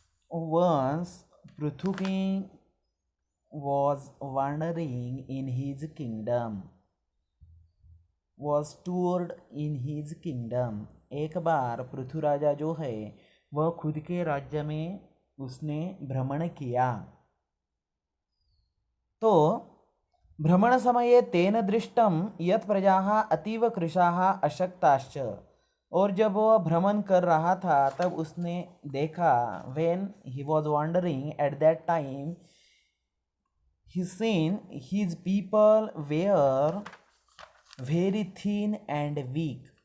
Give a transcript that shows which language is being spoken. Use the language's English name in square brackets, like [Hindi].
[English] Once Prithu king was wandering in his kingdom, was toured in his kingdom. [Hindi] एक बार पृथु राजा जो है वह खुद के राज्य में उसने भ्रमण किया. [Sanskrit] तो भ्रमण समये तेन दृष्टम यत् प्रजाः अतीव कृशाः अशक्ताश्च. [Hindi] और जब वह भ्रमण कर रहा था तब उसने देखा, [English] when he was wandering at that time, he seen his people were very thin and weak.